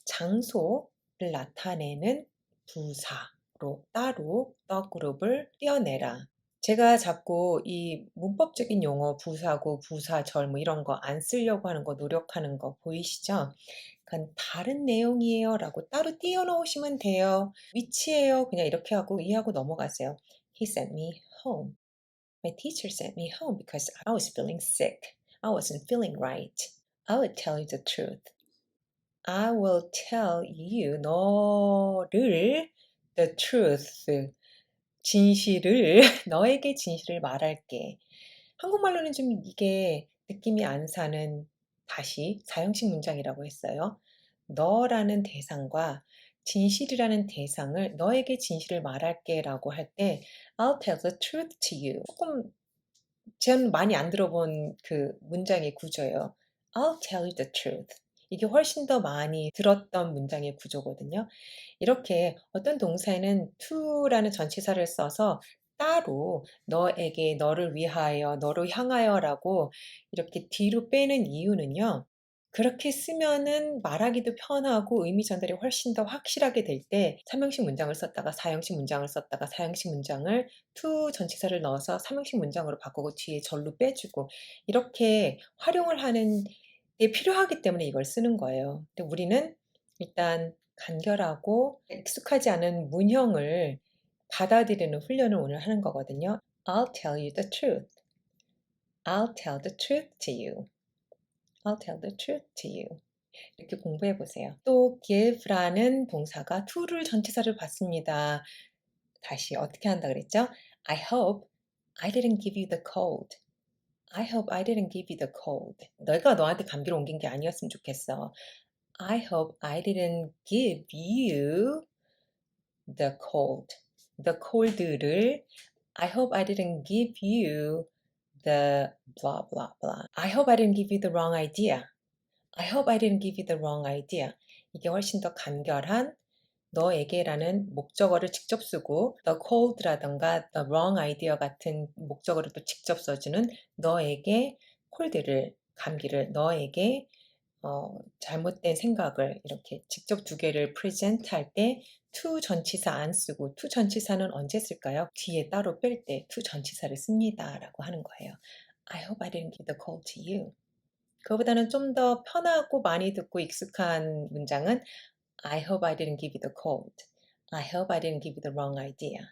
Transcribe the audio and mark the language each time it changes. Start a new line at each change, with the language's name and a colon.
Korean: 장소를 나타내는 부사로 따로 the 그룹을 떼어내라. 제가 자꾸 이 문법적인 용어 부사구, 부사절 뭐 이런 거 안 쓰려고 하는 거 노력하는 거 보이시죠? 그건 "다른 내용이에요."라고 따로 띄어 놓으시면 돼요. "위치예요." 그냥 이렇게 하고 이해하고 넘어가세요.
English: He sent me home. My teacher sent me home because I was feeling sick. I wasn't feeling right. I will tell you the truth. I will tell you
Korean: 너를
English: the truth
Korean: 진실을 너에게 진실을 말할게. 한국말로는 좀 이게 느낌이 안 사는 다시 사형식 문장이라고 했어요. 너라는 대상과 진실이라는 대상을 너에게 진실을 말할게라고 할 때
English: I'll tell the truth to you.
Korean: 조금 전 많이 안 들어본 그 문장의 구조예요.
English: I'll tell you the truth.
Korean: 이게 훨씬 더 많이 들었던 문장의 구조거든요. 이렇게 어떤 동사에는 to라는 전치사를 써서 따로 너에게, 너를 위하여, 너로 향하여라고 이렇게 뒤로 빼는 이유는요. 그렇게 쓰면은 말하기도 편하고 의미 전달이 훨씬 더 확실하게 될 때 삼형식 문장을 썼다가 사형식 문장을 썼다가 사형식 문장을 to 전치사를 넣어서 삼형식 문장으로 바꾸고 뒤에 절로 빼주고 이렇게 활용을 하는 게 필요하기 때문에 이걸 쓰는 거예요. 근데 우리는 일단 간결하고 익숙하지 않은 문형을 받아들이는 훈련을 오늘 하는 거거든요.
English: I'll tell you the truth. I'll tell the truth to you. I'll tell the truth to you.
Korean: 이렇게 공부해 보세요. 또 give라는 동사가 to를 전치사를 받습니다. 다시 어떻게 한다 그랬죠?
English: I hope I didn't give you the cold. I hope I didn't give you the cold.
Korean: 내가 너한테 감기를 옮긴 게 아니었으면 좋겠어.
English: I hope I didn't give you the cold. The cold를 I hope I didn't give you the blah blah blah. I hope I didn't give you the wrong idea. I hope I didn't give you the wrong idea.
Korean: 이게 훨씬 더 간결한 너에게라는 목적어를 직접 쓰고 the cold라든가 the wrong idea 같은 목적어를 또 직접 써주는 너에게 콜드를 감기를 너에게 잘못된 생각을 이렇게 직접 두 개를 present 할 때 to 전치사 안 쓰고 to 전치사는 언제 쓸까요? 뒤에 따로 뺄 때 to 전치사를 씁니다 라고 하는 거예요.
English: I hope I didn't give the cold to you.
Korean: 그거보다는 좀 더 편하고 많이 듣고 익숙한 문장은
English: I hope I didn't give you the cold. I hope I didn't give you the wrong idea.